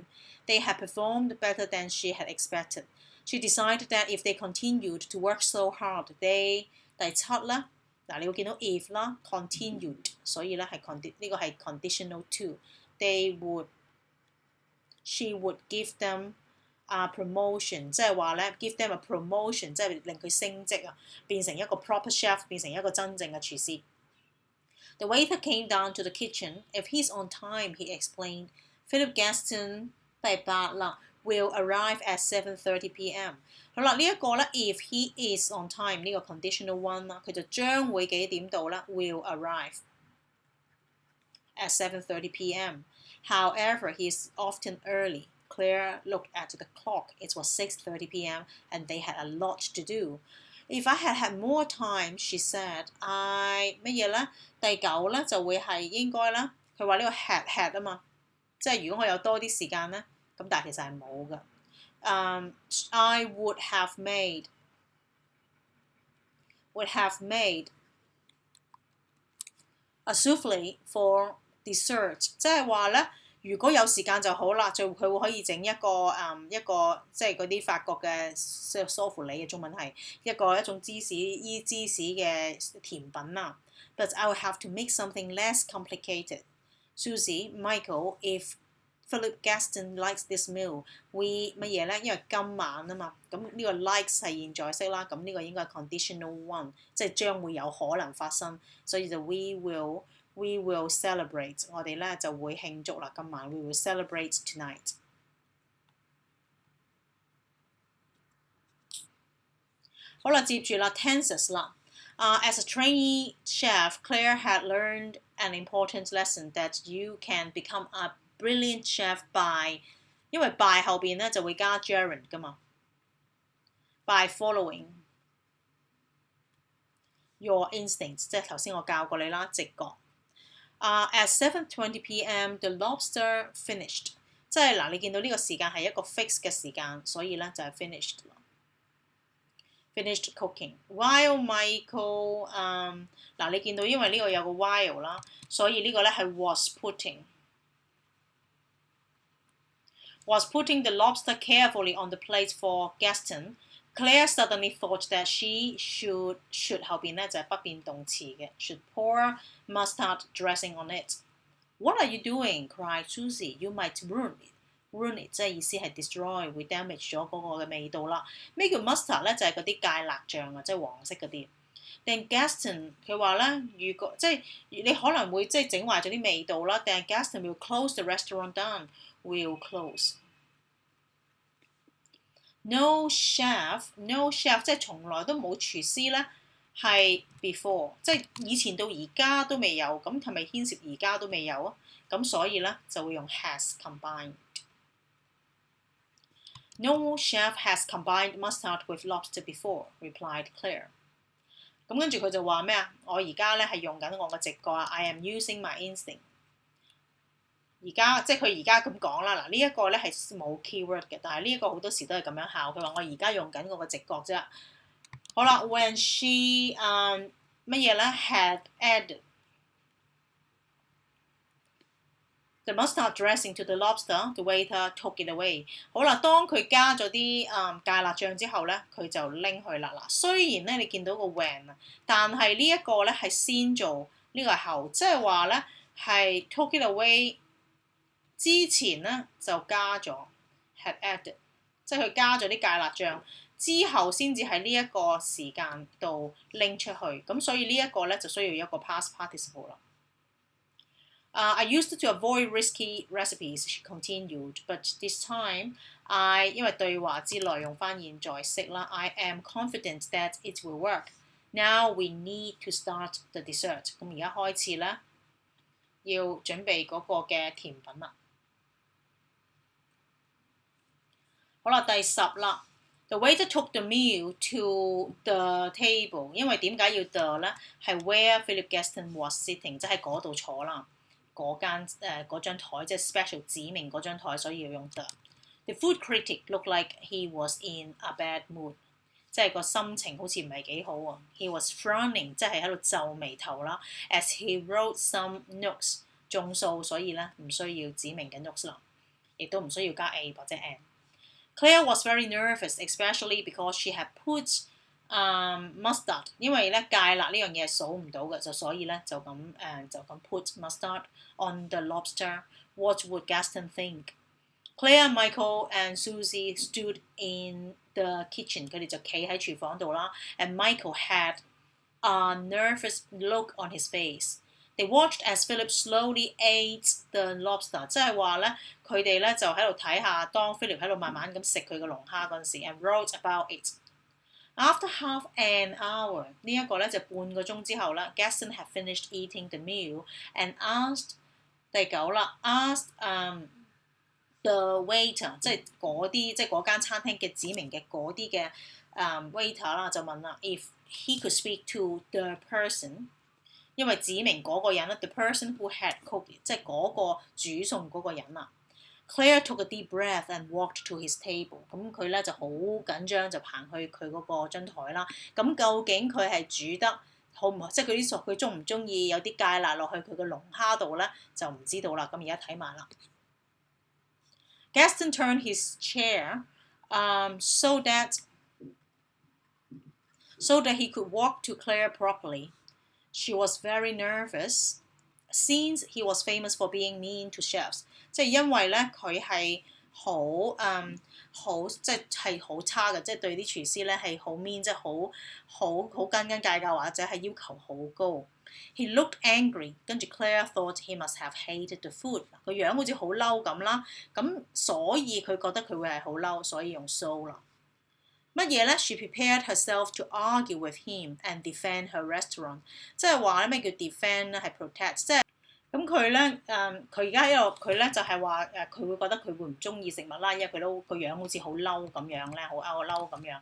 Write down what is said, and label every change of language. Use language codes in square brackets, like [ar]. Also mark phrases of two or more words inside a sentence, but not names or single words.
[en] They had performed better than she had expected. She decided that if they continued to work so hard, they [yue] 第七咧嗱，你會見到 [en] if 啦 continued， [yue] 所以咧係呢個係 [en] conditional two。They would she would give them promotion， [yue] 即係話咧 [en] give them a promotion， [yue] 即係令佢升職啊，變成一個 [en] proper chef， [yue] 變成一個真正嘅廚師。 [en] The waiter came down to the kitchen. If he's on time, he explained. Philip Gaston [yue] 第八啦 [en] will arrive at 7:30 p.m. [yue] 好啦，呢一個咧 [en] if he is on time [yue] 呢個 [en] conditional one [yue] 啦，佢就將會幾點到啦 [en] will arrive at 7:30 p.m. However, he is often early. Claire looked at the clock. It was 6:30 p.m. and they had a lot to do. If I had had more time, she said, I [yue] 乜嘢咧？第九咧就會係應該啦。佢話呢個 had 啊嘛，即係如果我有多啲時間咧，咁但係其實係冇㗎。 [en] I would have made a souffle for dessert， [yue] 即係話咧。如果有時間就好啦，佢會可以整一個即係嗰啲法國嘅梳芙梨嘅中文係一種芝士嘅甜品啦。 [en] But I will have to make something less complicated。 Susie, Michael, if Philip Gaston likes this meal, we [yue] 乜嘢咧？因為今晚啊嘛，咁呢個 likes 係現在式啦，咁呢個應該係 [en] conditional one， [yue] 即係將會有可能發生，所以就 [en] we will celebrate， [yue] 我哋咧就會慶祝啦，今晚 [en] we will celebrate tonight。 [yue] 好啦，接住啦 [en] tenses 啦。As a trainee chef, Claire had learned an important lesson that you can become a brilliant chef by， [yue] 因為 by 後邊咧就會加 gerund 噶嘛 ， [en] by following your instincts， [yue] 即係頭先我教過你啦，直覺。 [en] At 7:20 p.m. the lobster finished， [yue] 即係嗱，你見到呢個時間係一個 fix 嘅時間，所以咧就係 finished。 [en] Finished cooking. While Michael， [yue] 嗱你見到因為呢個有個 [en] while [yue] 啦，所以呢個咧係 [en] was putting the lobster carefully on the plate for Gaston. Claire suddenly thought that she should [yue] 後邊咧就係不變動詞嘅 [en] should pour mustard dressing on it. What are you doing? Cried Susie. You might ruin it.Ruin it [yue] 即係意思係 [en] destroy 會 damage [yue] 咗嗰個嘅味道啦。咩叫 mustard 咧？就係嗰啲芥辣醬啊，即係黃色嗰啲。但 Gaston 佢話咧，如果即係你可能會即係整壞咗啲味道啦。 [en] 但 Gaston will close the restaurant down. Will close. No chef [yue] 即係從來都冇廚師咧，係 before 即係以前到而家都未有。咁係咪牽涉而家都未有啊？咁所以咧就會用 [en] has combined。No chef has combined mustard with lobster before, replied Claire. [yue] 咁跟住佢就話咩啊？我而家咧係用緊我嘅直覺啊 ， [en] I am using my instinct。 [yue] 而家即係佢而家咁講啦，嗱呢一個咧係冇 keyword 嘅，但係呢一個好多時都係咁樣考。佢話我而家用緊我嘅直覺啫。好啦 [en] ，when she [yue] 乜嘢咧 [en] had added。The mustard dressing to the lobster, the waiter took it away. [yue] 好啦，當佢加咗啲芥辣醬之後咧，佢就拎去啦。嗱，雖然咧你見到個 when 啊，但係呢一個咧係先做，呢個係後，即係話咧係 [en] took it away [yue] 之前咧就加咗 [en] had added， [yue] 即係佢加咗啲芥辣醬之後先至喺呢一個時間度拎出去。咁所以呢一個咧就需要一個 [en] past participle 啦。I used to avoid risky recipes, she continued, but this time [yue] 因為對話之內用翻現在式啦 [en] I am confident that it will work. Now we need to start the dessert. [yue] 咁而家開始咧，要準備嗰個嘅甜品啦。好啦，第10 啦。 [en] The waiter took the meal to the table. [yue] 因為點解要 the 咧？係 [en] where Philip Gaston was sitting， [yue] 即係嗰度坐啦。嗰張台即係 special 指明嗰張台，所以要用 the。 [en] The food critic looked like he was in a bad mood， [yue] 即係個心情好似唔係幾好喎。 [en] He was frowning， [yue] 即係喺度皺眉頭啦。 [en] As he wrote some notes， [yue] 眾數，所以咧唔需要指明嘅 notes 啦，亦都唔需要加 a 或者 an。 [en] Claire was very nervous, especially because she had put mustard， [yue] 因為咧芥辣呢樣嘢係數唔到嘅，就所以咧就咁 [en] put mustard on the lobster. What would Gaston think? Claire, Michael and Susie stood in the kitchen， [yue] 佢哋就企喺廚房度啦。 [en] And Michael had a nervous look on his face. They watched as Philip slowly ate the lobster， [yue] 即係話咧佢哋咧就喺度睇下當 Philip 喺度慢慢咁食佢個龍蝦嗰陣時 [en] ，and wrote about it。After half an hour， [yue] 呢一個咧就半個鐘之後啦 [en] ，Gaston had finished eating the meal and asked [yue] 第9啦 [en] ，asked the waiter， [yue] 即係嗰啲即係嗰間餐廳嘅指明嘅嗰啲嘅waiter 啦，就問啦 ， [en] if he could speak to the person， [yue] 因為指明嗰個人啦 ， [en] the person who had cooked， [yue] 即係嗰個煮餸嗰個人啦。 [en] Claire took a deep breath and walked to his table。 [yue] 咁佢咧就好緊張，就行去佢嗰個張台啦。咁究竟佢係煮得好唔好？即係佢中唔中意有啲芥辣落去佢個龍蝦度咧，就唔知道啦。咁而家睇埋啦。 [en] Gaston turned his chair so that he could walk to Claire properly. She was very nervous. since he was famous for being mean to chefs， [yue] 即係因為咧佢係好即係好差嘅，即係對啲廚師咧係好 mean， 即係好斤斤計較或者係要求好高。 [en] He looked angry，跟住 Claire thought he must have hated the food。 [yue] 個樣好似好嬲咁啦，咁所以佢覺得佢會係好嬲，所以用 so 啦。乜嘢咧 [en] ？She prepared herself to argue with him and defend her restaurant。 [yue] 即係話咧咩叫 defend 咧？係 protect， 即係咁佢咧佢而家一路佢咧就係話佢會覺得佢會唔中意食物啦，因為佢都個樣好似好嬲咁樣咧，好嬲咁樣。